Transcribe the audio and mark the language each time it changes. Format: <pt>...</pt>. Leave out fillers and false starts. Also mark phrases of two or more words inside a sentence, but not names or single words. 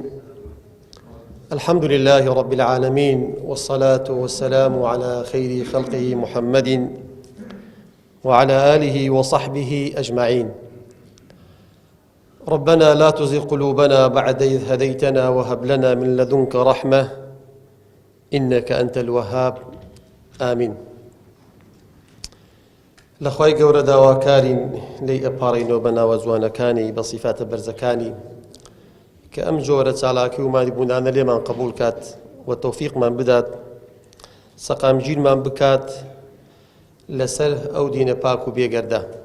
<ar>الحمد لله رب العالمين، والصلاة والسلام على خير خلقه محمد وعلى آله وصحبه أجمعين. ربنا لا تزغ قلوبنا بعد إذ هديتنا وهب لنا من لدنك رحمة إنك أنت الوهاب. آمين.</ar> <ckb>لەخوای گەورە داواکارین لێی ئەپاڕینەوە بە ناوە جوانەکانی بە سیفاتە بەرزەکانی کە ئەم جۆرە چالاکی و ماریبوونانە لێمان قبول کات و تەوفیقمان بدات، سەقامگیرمان بکات لەسەر ئەو دینە پاک و بێگەردە.</ckb>